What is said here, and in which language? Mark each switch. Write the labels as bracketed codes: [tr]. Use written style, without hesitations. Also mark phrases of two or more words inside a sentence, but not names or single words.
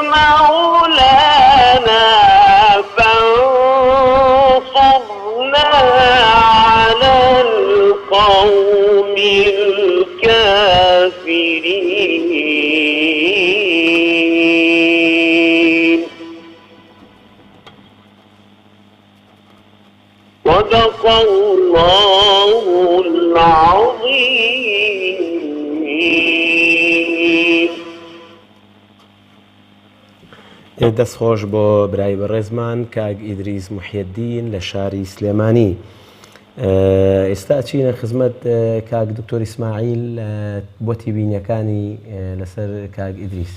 [ar] مولانا فانصرنا على القوم الكافرين صدق الله العظيم. [ckb] دەستخۆش بۆ برای بەڕێزمان کاک ئیدریس محیەدین لە شاری سلێمانی. ئێستا چینە خزمەت کاک دکتۆر ئیسماعیل بۆ تیبینیەکانی لەسەر کاک ئیدریس.